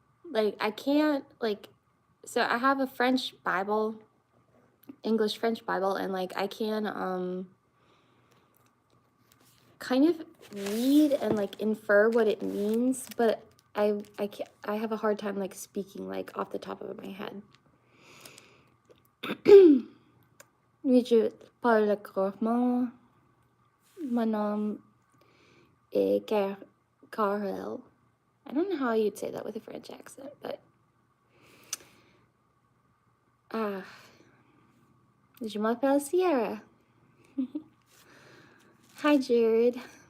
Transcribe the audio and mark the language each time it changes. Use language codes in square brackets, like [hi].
[en] Like, I can't, like, so I have a French Bible, English French Bible, and like I can kind of read and like infer what it means, but I have a hard time like speaking like off the top of my head. [fr] Oui, je parle couramment. Mon nom est Karel. [en] I don't know how you'd say that with a French accent, but [fr] je m'appelle Sierra. [en] Hi, Jared.